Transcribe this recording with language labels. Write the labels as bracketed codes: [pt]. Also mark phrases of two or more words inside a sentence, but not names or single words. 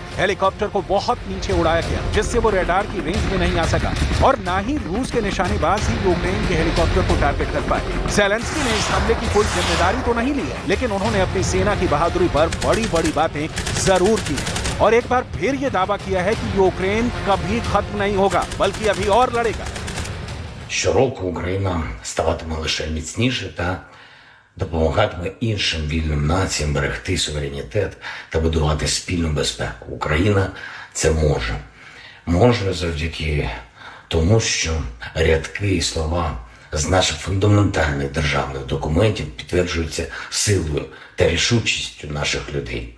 [hi] हेलीकॉप्टर को बहुत नीचे उड़ाया गया जिससे वो रडार की रेंज में नहीं आ सका और ना ही रूस के निशानेबाज ही यूक्रेन के हेलीकॉप्टर को टारगेट कर पाए। ज़ेलेंस्की ने इस हमले की कोई जिम्मेदारी तो नहीं ली है, लेकिन उन्होंने अपनी सेना की बहादुरी पर बड़ी-बड़ी बातें जरूर की और एक बार फिर ये दावा किया है कि यूक्रेन कभी खत्म नहीं होगा, बल्कि अभी और लड़ेगा। [uk] Щороку Україна ставатиме лише міцніше та допомагатиме іншим вільним націям берегти суверенітет та будувати спільну безпеку. Україна це може. Може завдяки тому, що рядки і слова з наших фундаментальних державних документів підтверджуються силою та рішучістю наших людей.